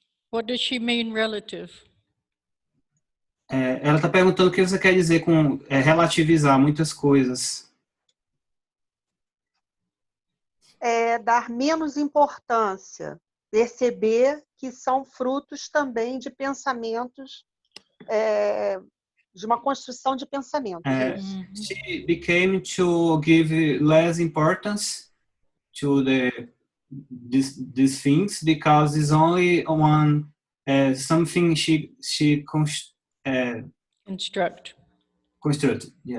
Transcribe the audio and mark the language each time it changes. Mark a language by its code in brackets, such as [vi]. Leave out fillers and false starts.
[en] What does she mean relative? [pt] Ela está perguntando o que você quer dizer com relativizar muitas coisas. Dar menos importância, perceber que são frutos também de pensamentos, de uma construção de pensamentos. [en] She became to give less importance to these things because it's only one something she constructed.